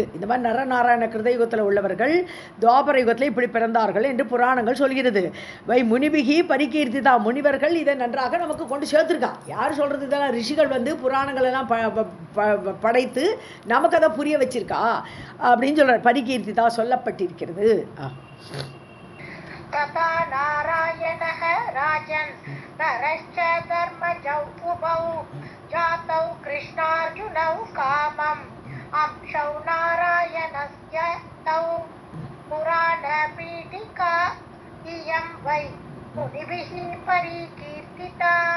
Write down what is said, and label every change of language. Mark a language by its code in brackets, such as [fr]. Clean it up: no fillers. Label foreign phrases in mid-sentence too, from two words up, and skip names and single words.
[ta] இந்த மாதிரி நரநாராயண கிருதயுகத்தில் உள்ளவர்கள் துவாபர யுகத்தில் இப்படி பிறந்தார்கள் என்று புராணங்கள் சொல்கிறது. [sa] वै मुनिभिः परिकीर्तिता, [ta] முனிவர்கள் இதை நன்றாக நமக்கு கொண்டு சேர்த்துருக்கா. யார் சொல்கிறது? இதெல்லாம் ரிஷிகள் வந்து புராணங்கள் எல்லாம் படைத்து நமக்கு அதை புரிய வச்சிருக்கா அப்படின்னு சொல்ற. பரிகீர்த்திதா சொல்லப்பட்டிருக்கிறது. [sa] तथा नारायणः राजन् नरश्च धर्मजौ उभौ जातौ कृष्णार्जुनौ कामम् अंशौ नारायणस्य तौ पुराणपीठिका इयं वै मुनिभिः परिकीर्तिता.